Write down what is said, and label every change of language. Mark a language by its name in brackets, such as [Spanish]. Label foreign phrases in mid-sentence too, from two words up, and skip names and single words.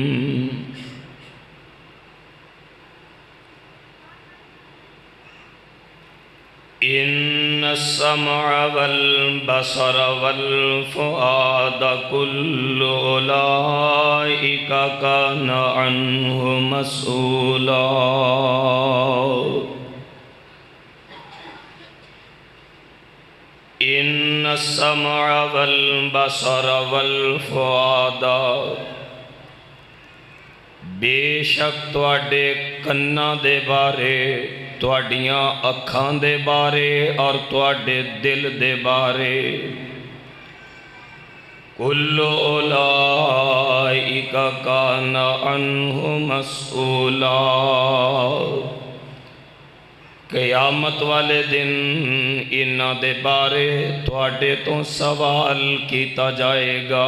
[Arabic] إن السمع والبصر والفؤاد كل أولئك كان عنه مسؤولا. إن السمع والبصر والفؤاد [Punjabi] بے شک تواڈے کناں دے بارے، تواڈیاں اکھاں دے بارے اور تواڈے دل دے بارے [Arabic] کل اولئک کان عنہ مسئولا. [Punjabi] قیامت والے دن انہاں دے بارے تواڈے تو سوال کیتا جائے گا.